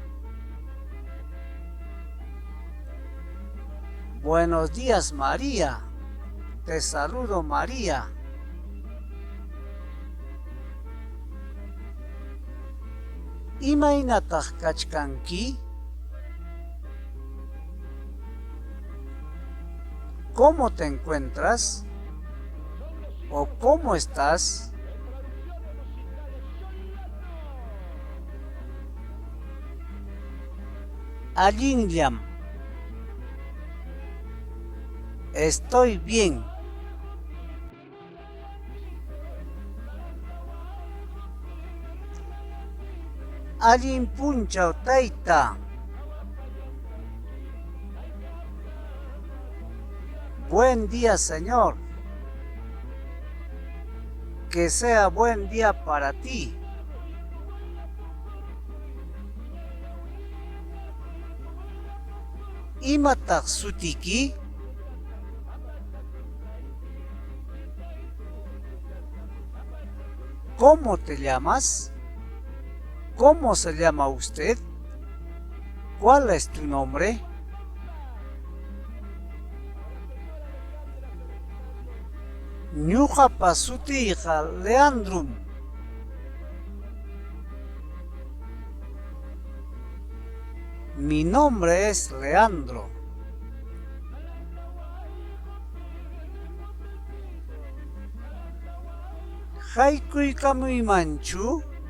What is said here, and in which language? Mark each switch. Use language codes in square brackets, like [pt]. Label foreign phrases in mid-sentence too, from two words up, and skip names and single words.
[es] Buenos días, María. Te saludo, María. [qu] Imaynataq kachkanki? [es] ¿Cómo te encuentras? ¿O cómo estás? Allinllam, estoy bien. [qu] Allinpunchaw tayta. [es] Buen día, señor. Que sea buen día para ti. [qu] Imataq sutiki? [es] ¿Cómo te llamas? ¿Cómo se llama usted? ¿Cuál es tu nombre? [qu] Ñuqapa sutiyqa Leandrum. [es] Mi nombre es Leandro. [qu] Haykuykamuymanchu?